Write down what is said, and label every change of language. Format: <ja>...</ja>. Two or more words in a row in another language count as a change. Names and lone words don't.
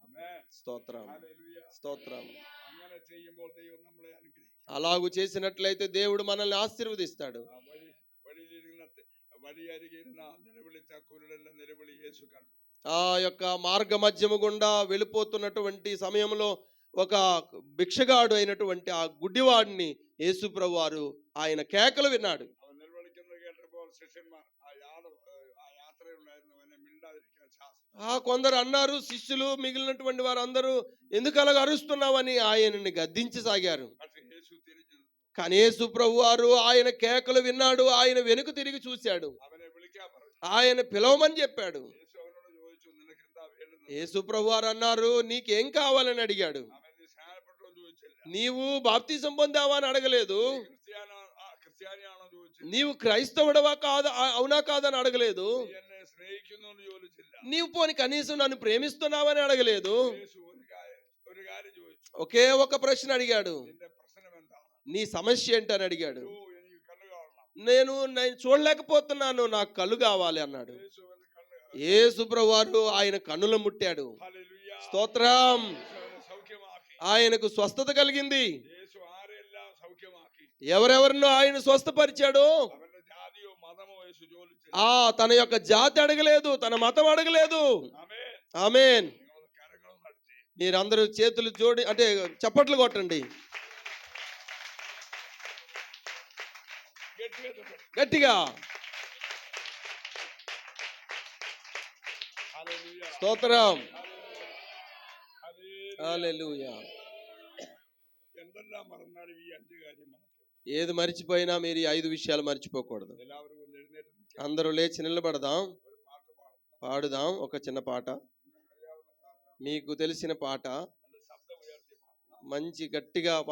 <ml>ആമേൻ.</ml> <te>స్తోత్రం.</te> <ml>ഹല്ലേലൂയ.</ml> <te>స్తోత్రం.</te> <ml>അങ്ങനെ ചെയ്യുമ്പോൾ ദൈവം നമ്മളെ അനുഗ്രഹിക്കും.</ml> <te>అలాగూ చేసినట్లయితే దేవుడు మనల్ని ఆశీర్వదిస్తాడు.</te> <ml>ആ വഴിയരികെ ഇരുന്ന നിലവിളിച്ച കുരുടന്റെ നിലവിളി യേശു കണ്ടു.</ml> <te>ఆ యొక్క మార్గ మధ్యము గుండా వెళ్ళిపోతున్నటువంటి సమయంలో ఒక భిక్షగాడు అయినటువంటి ఆ గుడ్డివాడిని యేసు ప్రభు వారు ఆయన కేకలు విన్నాడు.</te> <ml>അവൻ നിലവിളിക്കുന്നത് കേട്ടപ്പോൾ ശിഷ്യന്മാർ ആ യാത്രയിലുണ്ടായിരുന്നവനെ മിണ്ടാതിരിക്കാൻ ശാസിച്ചു.</ml> <te>కొందరు అన్నారు, శిష్యులు మిగిలినటువంటి వారు అందరూ ఎందుకు అలాగ అరుస్తున్నావని ఆయనని గద్దించసాగారు.</te> <ml>പക്ഷെ യേശു തിരിഞ്ഞു നിന്നു.</ml> <te>కానీ యేసు ప్రభు వారు ఆయన కేకలు విన్నాడు. ఆయన వెనుక తిరిగి చూశాడు.</te> <ml>അവനെ വിളിക്കാൻ പറഞ്ഞു.</ml> <te>ఆయన పిలవమని చెప్పాడు.</te> <ml>യേശു അവനോട് ചോദിച്ചു, നിനക്ക് എന്താ വേണ്ടുന്നത്?</ml> <te>యేసు ప్రభు వారు అన్నారు, నీకేం కావాలని అడిగాడు.</te> <ml>അവൻ നീ സ്നാനപ്പെട്ടോ ചോദിച്ചില്ല.</ml> <te>నీవు బాప్తిసం పొందావా అని అడగలేదు.</te> <ml>ക്രിസ്ത്യാനിയാണോ ചോദിച്ചില്ല.</ml> <te>నీవు క్రైస్తవుడవా కాదా, అవునా కాదని అడగలేదు.</te> <ml>നീ എന്നെ സ്നേഹിക്കുന്നു എന്ന് ചോദിച്ചില്ല.</ml> <te>నీవు పోని కనీసం నన్ను ప్రేమిస్తున్నావని అడగలేదు.</te> <ml>యేసు ഒരു കാര്യം ചോദിച്ചു.</ml> <te>ఒకే ఒక ప్రశ్న అడిగాడు.</te> <ml>നിന്റെ പ്രശ്നം എന്താണ്?</ml> <te>నీ సమస్య ఏంటని అడిగాడు.</te> <ml>അയ്യോ, എനിക്ക് കണ്ണ് കാണണം.</ml> <te>నేను చూడలేకపోతున్నాను, నాకు కళ్ళు కావాలి అన్నాడు.</te> <ml>യേശു അവന് കണ്ണ് കാണണം.</ml> <te>యేసు ప్రభు వారు ఆయన కన్నులు ముట్టాడు.</te> <ml>ഹല്ലേലൂയ.</ml> <te>స్తోత్రం.</te> <ml>യേശു അവനെ സൗഖ്യമാക്കി.</ml> <te>ఆయనకు స్వస్థత కలిగింది.</te> <ml>യേശു ആരെല്ലാം സൗഖ്യമാക്കി.</ml> <te>ఎవరెవరినో ఆయన స్వస్థపరిచాడు.</te> <ml>അവന്റെ ജാതിയോ മതമോ యేసు ചോദിച്ചില്ല.</ml> <te>తన యొక్క జాతి అడగలేదు, తన మతం అడగలేదు.</te> <ml>ആമേൻ.</ml> <te>ఆమేన్.</te> <ml>നിങ്ങൾ കരങ്ങളും നടത്തി.</ml> <te>మీరందరూ చేతులు జోడి అంటే చప్పట్లు కొట్టండి</te> <ml>ഗട്ടിയാ തൊട്ട്.</ml> <te>గట్టిగా.</te> <ml>ഹല്ലേലൂയ.</ml> <te>స్తోత్రం.</te> <ml>ഹല്ലേലൂയ.</ml> <te>హల్లెలూయా.</te> <ml>എന്തെല്ലാം മറന്നാലും ഈ 5 കാര്യം മറക്കരുത്.</ml> <te>ఏది మర్చిపోయినా మీరు ఈ 5 విషయాలు మర్చిపోకూడదు.</te> <ml>എല്ലാവരും ഒന്ന് എഴുന്നേറ്റ് നിൽക്കുക.</ml> <te>అందరూ లేచి నిలబడదాం,</te> <ml>ഒരു പാട്ട് പാടാം.</ml> <te>పాడుదాం ఒక చిన్న పాట.</te> <ml>നിങ്ങൾക്ക് അറിയാവുന്ന പാട്ടാണ്.</ml> <te>మీకు తెలిసిన పాట</te> <ml>നല്ല ശബ്ദം ഉയർത്തി പാടണം.</ml> <te>మంచి గట్టిగా</te>